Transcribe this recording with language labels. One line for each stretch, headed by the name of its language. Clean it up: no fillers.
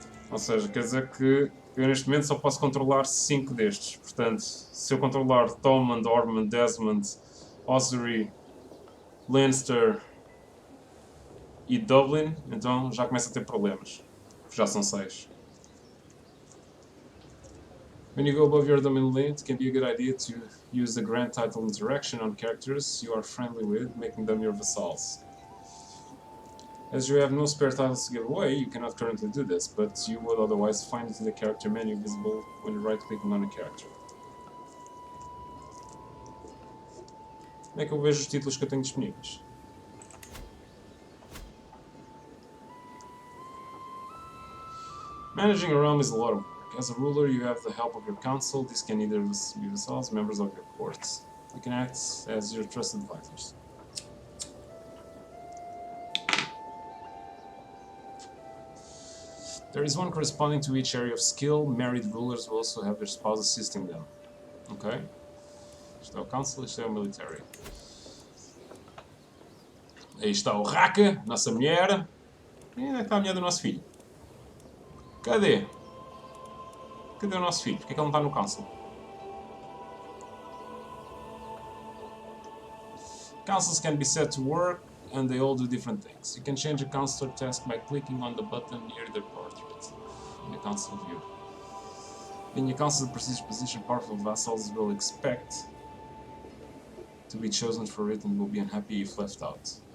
Portuguese: Ou seja, quer dizer que eu neste momento só posso controlar 5 destes. Portanto, se eu controlar Thomond, Ormond, Desmond, Ossory, Leinster e Dublin, então já começo a ter problemas. Já são 6.
English: When you go above your domain limit, it can be a good idea to use the grand title interaction on characters you are friendly with, making them your vassals. As you have no spare titles to give away, you cannot currently do this, but you would otherwise find it in the character menu visible when right-clicking on a character.
Portuguese: Como é que eu vejo os títulos que eu tenho disponíveis?
English: Managing a realm is a lot of work. As a ruler, you have the help of your council. These can either be vassals, members of your court. You can act as your trusted advisors. There is one corresponding to each area of skill. Married rulers will also have their spouse assisting them. Ok?
Portuguese: Isto é o council, isto é o military. Aí está o Raka, nossa mulher. E onde é que está a mulher do nosso filho? Cadê? Cadê o nosso filho? Porquê é que ele não está no council?
English: Councils can be set to work and they all do different things. You can change a councillor task by clicking on the button near their portrait in the council view. Being a council prestigious position, powerful vassals will expect to be chosen for it and will be unhappy if left out.